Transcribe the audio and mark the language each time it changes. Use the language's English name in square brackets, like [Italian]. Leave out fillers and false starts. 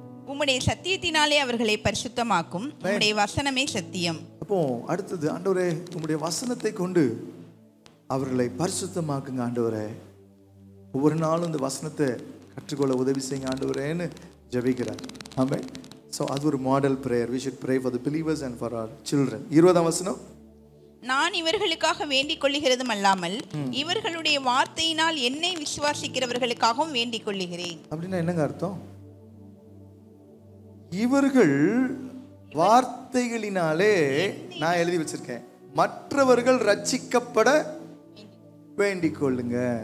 [Tamil] உம்முடைய சத்தியத்தினாலே அவர்களை பரிசுத்தமாக்கும், உம்முடைய வசனமே சத்தியம். அப்போ அடுத்தது, ஆண்டவரே உம்முடைய வசனத்தை கொண்டு அவர்களை பரிசுத்தமாக்குங்க ஆண்டவரே. ஒவ்வொரு நாளும் இந்த வசனத்தை கற்றுக்கொள்ள உதவி செய்யுங்க ஆண்டவரேன்னு ஜெபிக்கிறார். ஆமென். So அது ஒரு model prayer. [English] We should pray for the believers and for our children. [Tamil] 20ஆம் வசனம், நான் இவர்களுக்காக வேண்டிக் கொள்ளுகிறதும் அல்லாமல் இவர்களுடைய வார்த்தையினால் என்னை விசுவாசிக்கிறவர்களுக்காகவும் வேண்டிக் கொள்ளுகிறேன். அப்படின்னா என்னங்க அர்த்தம்? இவர்கள் வார்த்தைகளினாலே நான் எழுதி வச்சிருக்கேன், மற்றவர்கள் ரட்சிக்கப்பட வேண்டிக் கொள்ளுங்க.